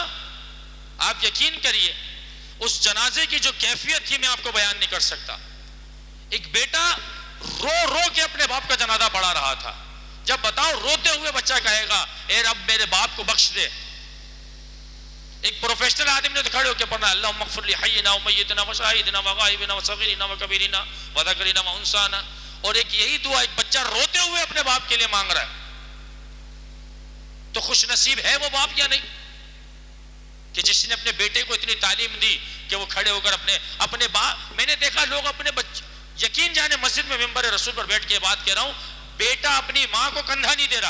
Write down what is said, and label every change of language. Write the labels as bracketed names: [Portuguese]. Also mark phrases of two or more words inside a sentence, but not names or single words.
[Urdu] آپ یقین کریے اس جنازے کی جو کیفیت تھی میں آپ کو بیان نہیں کر سکتا. ایک بیٹا رو رو کے اپنے باپ کا جنازہ پڑھا رہا تھا. جب بتاؤ روتے ہوئے بچہ کہے گا اے رب میرے باپ کو بخش دے. ایک پروفیشنل آدمی نے تو کھڑے ہو کے پڑھنا [Arabic] اللہم اغفر لی حینا و میتنا و شاہدنا و غائبنا و صغیرنا و کبیرنا و ذکرنا و انسانا. [Urdu] اور ایک یہی دعا ایک بچہ روتے ہوئے اپنے باپ کے لیے مانگ رہا ہے. تو خوش نصیب ہے وہ باپ یا نہیں کہ جس نے اپنے بیٹے کو اتنی تعلیم دی کہ وہ کھڑے ہو کر اپنے باپ. میں نے دیکھا لوگ اپنے بچے، یقین جانے مسجد میں ممبر رسول پر بیٹھ کے بات کہہ رہا ہوں، بیٹا اپنی ماں کو کندھا نہیں دے رہا.